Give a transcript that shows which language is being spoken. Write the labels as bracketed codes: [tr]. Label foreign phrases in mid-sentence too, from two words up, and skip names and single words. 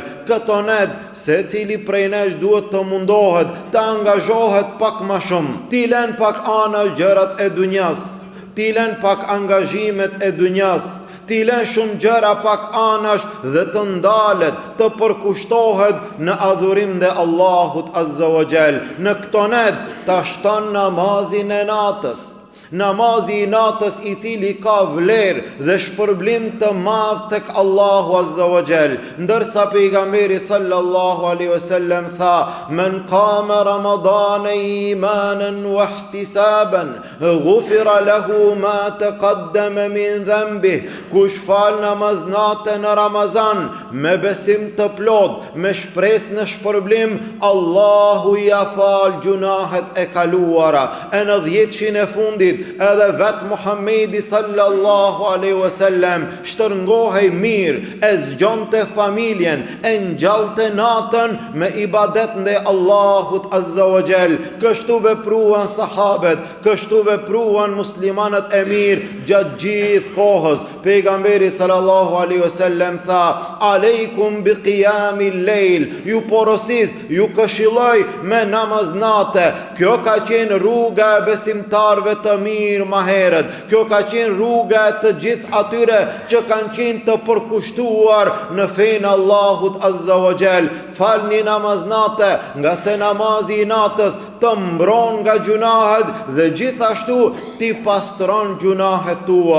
[sq] Këto net, secili prej nesh duhet të mundohet të angazhohet pak më shumë, t'i lën pak anash gjërat e dunjas, t'i lën pak angazhimet e dunjas, t'i lën shumë gjëra pak anash dhe të ndalet, të përkushtohet në adhurim dhe Allahut [ar] عز وجل. [sq] Në këto net ta shton namazin e natës, namazi i natës i cili ka vlerë dhe shpërblim të madh tek Allahu azza [ar] وجل, [sq] ndërsa pejgamberi [ar] صلى الله عليه وسلم [sq] tha, [ar] من قام رمضان إيمانا واحتسابا غفر له ما تقدم من ذنبه, [sq] kush fal namaz natën në Ramazan me besim të plot, me shpresë në shpërblim, Allahu ja fal gjunahet e kaluara, e në 10-shin e fundit vitit, edhe vetë Muhammedi [ar] صلى الله عليه وسلم [sq] shtërngohej mirë, e zgjonte familjen, e ngjallte natën me ibadet ndaj Allahut [ar] عز وجل. [sq] Kështu vepruan sahabet, kështu vepruan muslimanët e mirë gjatë gjithë kohës. [ar] Pejgamberi صلى الله عليه وسلم tha: "عليكم بقيام الليل", [sq] ju porosis, ju këshilloj me namaz nate. Kjo ka qenë rruga e besimtarve të mirë më herët. Kjo ka qenë rruga e të gjithë atyre që kanë qenë të përkushtuar në fenë Allahut [ar] عز وجل. [sq] Falni namaz nate, nga se namazi i natës të mbron nga gjunahet dhe gjithashtu ti pastron gjunahet tua.